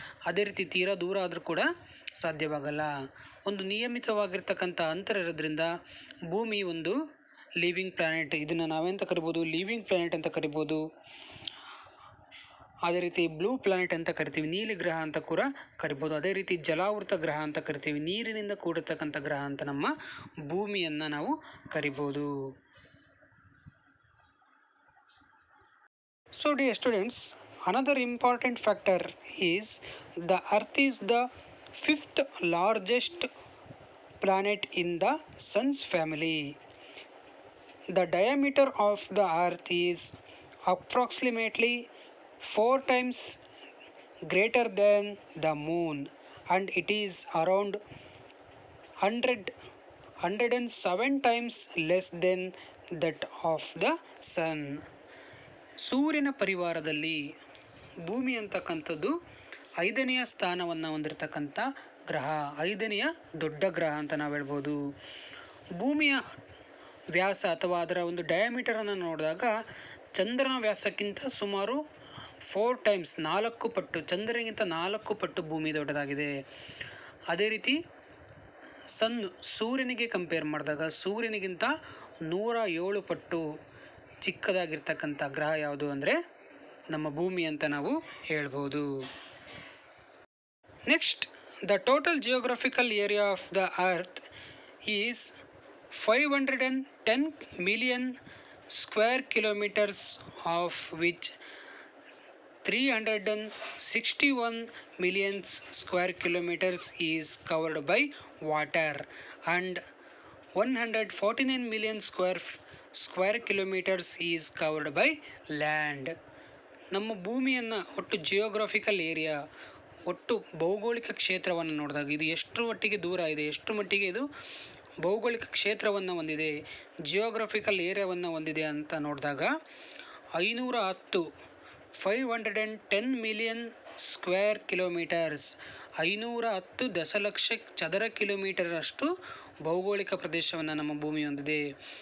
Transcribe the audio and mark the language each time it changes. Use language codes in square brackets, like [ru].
[kn] ಅದೇ ರೀತಿ ತೀರಾ ದೂರ ಆದರೂ ಕೂಡ ಸಾಧ್ಯವಾಗಲ್ಲ. ಒಂದು ನಿಯಮಿತವಾಗಿರ್ತಕ್ಕಂಥ ಅಂತರ ಇರೋದ್ರಿಂದ ಭೂಮಿ ಒಂದು ಲಿವಿಂಗ್ ಪ್ಲಾನೆಟ್. ಇದನ್ನು ನಾವೆಂತ ಕರಿಬೋದು? ಲಿವಿಂಗ್ ಪ್ಲಾನೆಟ್ ಅಂತ ಕರಿಬೋದು. ಅದೇ ರೀತಿ ಬ್ಲೂ ಪ್ಲಾನೆಟ್ ಅಂತ ಕರಿತೀವಿ, ನೀಲಿ ಗ್ರಹ ಅಂತ ಕೂಡ ಕರಿಬೋದು. ಅದೇ ರೀತಿ ಜಲಾವೃತ ಗ್ರಹ ಅಂತ ಕರಿತೀವಿ, ನೀರಿನಿಂದ ಕೂಡಿರ್ತಕ್ಕಂಥ ಗ್ರಹ ಅಂತ ನಮ್ಮ ಭೂಮಿಯನ್ನು ನಾವು ಕರಿಬೋದು. [en] So dear students, another important factor is the Earth is the 5th largest planet in the Sun's family. The diameter of the Earth is approximately 4 times greater than the Moon, and it is around 107 times less than that of the Sun. [kn] ಸೂರ್ಯನ ಪರಿವಾರದಲ್ಲಿ ಭೂಮಿ ಅಂತಕ್ಕಂಥದ್ದು 5ನೆಯ ಸ್ಥಾನವನ್ನು ಹೊಂದಿರತಕ್ಕಂಥ ಗ್ರಹ, 5ನೆಯ ದೊಡ್ಡ ಗ್ರಹ ಅಂತ ನಾವು ಹೇಳ್ಬೋದು. ಭೂಮಿಯ ವ್ಯಾಸ ಅಥವಾ ಅದರ ಒಂದು ಡಯಾಮೀಟರನ್ನು ನೋಡಿದಾಗ ಚಂದ್ರನ ವ್ಯಾಸಕ್ಕಿಂತ ಸುಮಾರು 4 ಟೈಮ್ಸ್, 4 ಪಟ್ಟು, ಚಂದ್ರನಿಗಿಂತ 4 ಪಟ್ಟು ಭೂಮಿ ದೊಡ್ಡದಾಗಿದೆ. ಅದೇ ರೀತಿ ಸೂರ್ಯನಿಗೆ ಕಂಪೇರ್ ಮಾಡಿದಾಗ ಸೂರ್ಯನಿಗಿಂತ 107 ಪಟ್ಟು ಚಿಕ್ಕದಾಗಿರ್ತಕ್ಕಂಥ ಗ್ರಹ ಯಾವುದು ಅಂದರೆ ನಮ್ಮ ಭೂಮಿ ಅಂತ ನಾವು ಹೇಳ್ಬೋದು. [en] Next, the total geographical area of the earth is 510 million square kilometers, of which 361 million square kilometers is covered by water and 149 million square kilometers is covered by land. [kn] ನಮ್ಮ ಭೂಮಿಯನ್ನು ಒಟ್ಟು ಜಿಯೋಗ್ರಫಿಕಲ್ ಏರಿಯಾ, ಒಟ್ಟು ಭೌಗೋಳಿಕ ಕ್ಷೇತ್ರವನ್ನು ನೋಡಿದಾಗ ಇದು ಎಷ್ಟು ಮಟ್ಟಿಗೆ ದೂರ ಇದೆ, ಎಷ್ಟು ಮಟ್ಟಿಗೆ ಇದು ಭೌಗೋಳಿಕ ಕ್ಷೇತ್ರವನ್ನು ಹೊಂದಿದೆ, ಜಿಯೋಗ್ರಫಿಕಲ್ ಏರಿಯಾವನ್ನು ಹೊಂದಿದೆ ಅಂತ ನೋಡಿದಾಗ 510 ಮಿಲಿಯನ್ ಸ್ಕ್ವೇರ್ ಕಿಲೋಮೀಟರ್ಸ್, 510 ದಶಲಕ್ಷ ಚದರ ಕಿಲೋಮೀಟರ್ ಅಷ್ಟು ಭೌಗೋಳಿಕ ಪ್ರದೇಶವನ್ನು ನಮ್ಮ ಭೂಮಿ ಹೊಂದಿದೆ.